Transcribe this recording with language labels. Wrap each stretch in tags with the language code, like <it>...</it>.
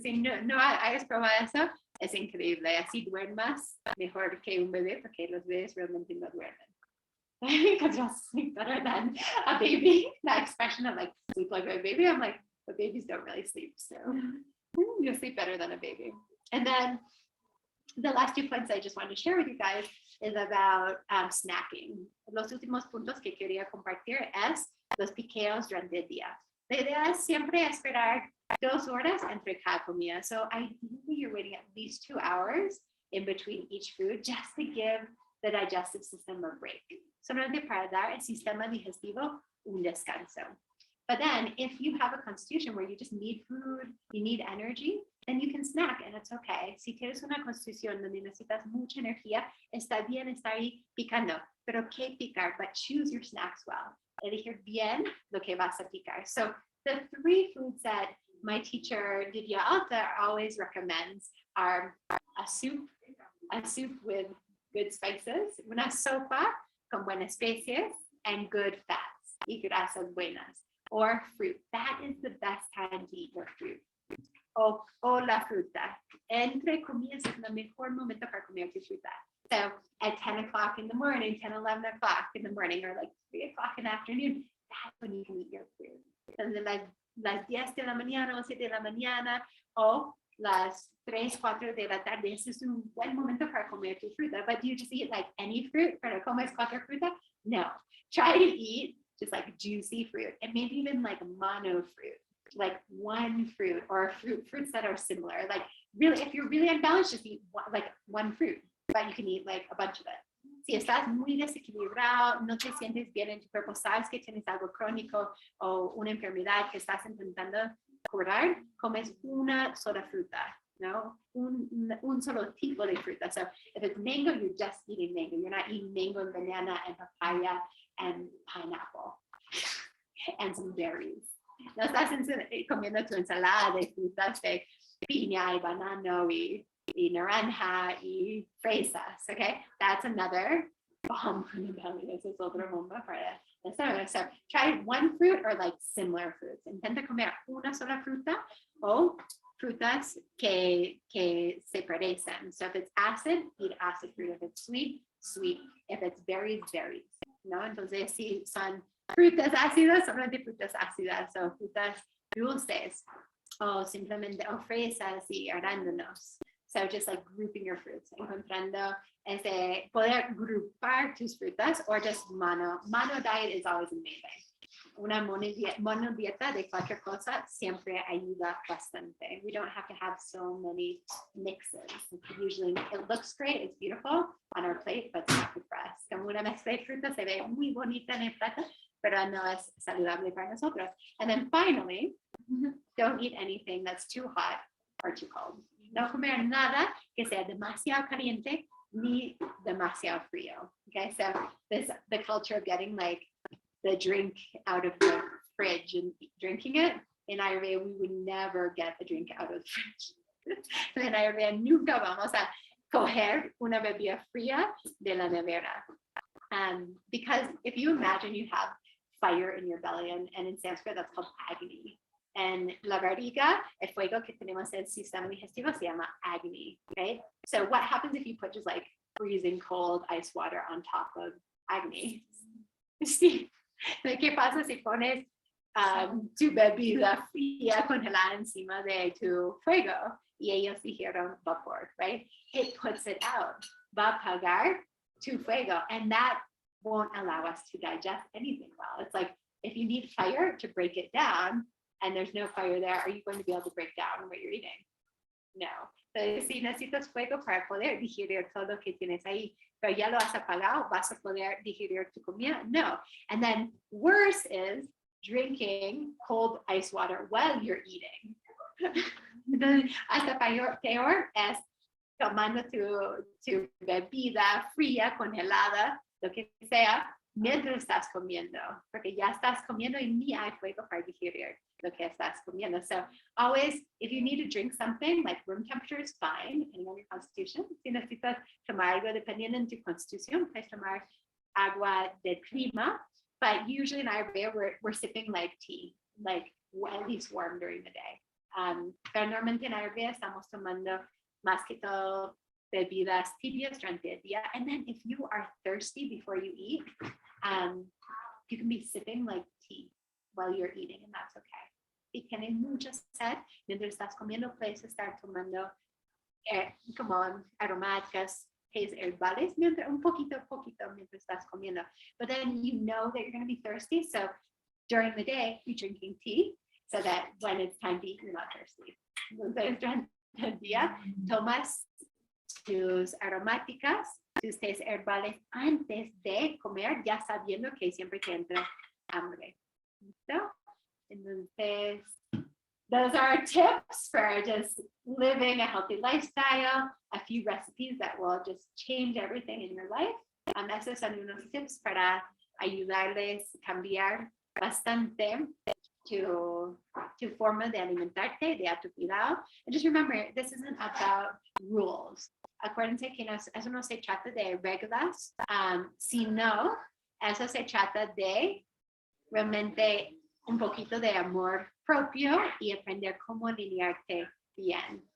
<es>Si no hayas probado eso, es increíble. Así duermas mejor que un bebé, porque los bebés realmente no duermen.</es> <en>Because you'll sleep better than a baby. That expression of, like, sleep like a baby, I'm like, but babies don't really sleep, so you'll sleep better than a baby. And then the last 2 points I just wanted to share with you guys is about snacking.</en> <es>Los últimos puntos que quería compartir es los piqueos durante el día. La idea es siempre esperar 2 horas entre cada comida.</es> <en>So ideally you're waiting at least 2 hours in between each food, just to give the digestive system a break.</en> <es>Solamente para dar el sistema digestivo un descanso.</es> <en>But then if you have a constitution where you just need food, you need energy, then you can snack, and it's okay.</en> <es>Si tienes una constitución donde necesitas mucha energía, está bien estar ahí picando, pero ¿qué picar?</es> <en>But choose your snacks well.</en> <es>Elegir bien lo que vas a picar.</es> <en>So the 3 foods that my teacher, Divya Alta, always recommends are a soup with good spices,</en> <es>una sopa con buenas especies,</es> <en>and good fats</en> <es>y grasas buenas,</es> <en>or fruit. That is the best time to eat your fruit.</en> <es>O la fruta. Entre comidas es el mejor momento para comer tu fruta.</es> <en>So at 10 o'clock in the morning, 10, 11 o'clock in the morning, or like 3 o'clock in the afternoon, that's when you can eat your fruit.</en> <es>Entonces las 10 de la mañana o 7 de la mañana o las 3, 4 de la tarde, ese es un buen momento para comer tu fruta.</es> <en>But do you just eat like any fruit</en> <es>para comer 4 fruta?</es> <en>No. Try to eat just like juicy fruit, and maybe even like mono fruit, like one fruit, or fruits that are similar. Like, really, if you're really unbalanced, just eat one fruit, but you can eat like a bunch of it.</en> <es>Si estás muy desequilibrado, no te sientes bien en tu cuerpo, sabes que tienes algo crónico o una enfermedad que estás intentando curar, comes una sola fruta, ¿no? Un solo tipo de fruta.</es> <en>So if it's mango, you're just eating mango. You're not eating mango and banana and papaya and pineapple and some berries.</en> <es>No estás comiendo tu ensalada de frutas de piña y banano y naranja y fresas, okay?</es> <en>That's another bomb from the belly.</en> <es>Esa es otra bomba para eso.</es> <en>So try one fruit or like similar fruits.</en> <es>Intenta comer una sola fruta o frutas que se parecen.</es> <en>So if it's acid, eat acid fruit. If it's sweet, sweet. If it's berries, berries,</en> <es>¿no? Entonces, si son frutas ácidas, solamente frutas ácidas, o frutas dulces, o simplemente, o fresas y arándanos.</es> <en>So just like grouping your fruits,</en> <es>encontrando ese, poder grupar tus frutas,</es> <en>or just mono diet is always amazing.</en> <es>Una mono dieta de 4 cosas siempre ayuda bastante.</es> <en>We don't have to have so many mixes. Usually it looks great, it's beautiful on our plate, but it's not good for us.</en> <es>Como una mezcla de frutas se ve muy bonita en el plato, pero no es saludable para nosotros.</es> <en>And then finally, don't eat anything that's too hot or too cold.</en> <es>No comer nada que sea demasiado caliente ni demasiado frío.</es> <en>Okay, so the culture of getting like the drink out of the fridge and drinking it. In Ayurveda, we would never get the drink out of the fridge. In Ayurveda,</en> <es>nunca vamos a coger una bebida fría de la nevera.</es> <en>Because if you imagine you have fire in your belly, and in Sanskrit, that's called agni.</en> <es>And la barriga, el fuego que tenemos en el sistema digestivo se llama agni, right?</es> <en>So what happens if you put just like freezing cold ice water on top of agni?</en> <es>Sí. ¿Qué pasa si pones tu bebida fría congelada encima de tu fuego? Y ellos dijeron vapor,</es> <en>right? It puts it out.</en> <es>Va a apagar tu fuego.</es> <en>And that won't allow us to digest anything well. It's like, if you need fire to break it down, and there's no fire there, are you going to be able to break down what you're eating? No.</en> <es>Entonces, si necesitas fuego para poder digerir todo lo que tienes ahí, pero ya lo has apagado, ¿vas a poder digerir tu comida? No.</es> <en>And then worse is drinking cold ice water while you're eating.</en> <es>Entonces, hasta peor es tomando tu bebida fría, congelada, lo que sea, mientras estás comiendo, porque ya estás comiendo y ni hay fuego para digerir lo que estás comiendo.</es> <en>So always, if you need to drink something, like room temperature is fine, depending on your constitution.</en> <es>Si necesitas tomar algo dependiendo de tu constitución, puedes tomar agua de clima,</es> <en>but usually in Ayurveda, we're sipping like tea, like at least warm during the day.</en> <es>Pero normalmente en Ayurveda estamos tomando más que todo bebidas tibias durante el día.</es> <en>And then if you are thirsty before you eat, you can be sipping like tea while you're eating, and that's okay.</en> <es>Si tienes mucha sed, mientras estás comiendo, puedes estar tomando como aromáticas, tés herbales, un poquito mientras estás comiendo.</es> <en>But then you know that you're going to be thirsty, so during the day, you're drinking tea, so that when it's time to eat, you're not thirsty.</en> <es>Entonces, durante el día, tomas tus aromáticas, tus tés herbales antes de comer, ya sabiendo que siempre te entra hambre. ¿Listo?</es> <en>Entonces, those are tips for just living a healthy lifestyle, a few recipes that will just change everything in your life.</en> <es>Esos son unos tips para ayudarles a cambiar bastante tu forma de alimentarte, de autocuidado.</es> <en>And just remember, this isn't about rules.</en> <es>Acuérdense que eso no se trata de reglas, sino eso se trata de realmente un poquito de amor propio y aprender cómo alinearte bien.</es>